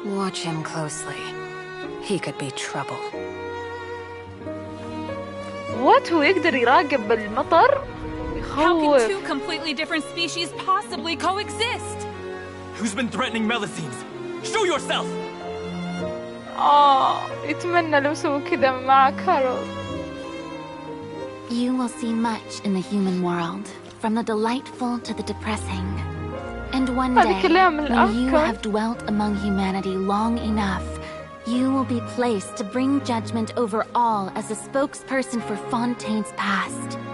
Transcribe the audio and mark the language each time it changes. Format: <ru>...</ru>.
<en>Watch him closely. He could be trouble. What?</en> <ar>هو يقدر يراقب بالمطر؟</ar> <en>How can two completely different species possibly coexist? Who's been threatening Melusines? Show yourself!</en> <ar>يتمنى لو سووا كذا مع كارول.</ar> <en>You will see much in the human world, from the delightful to the depressing. And one day, when you have dwelt among humanity long enough, you will be placed to bring judgment over all as a spokesperson for Fontaine's past.</en>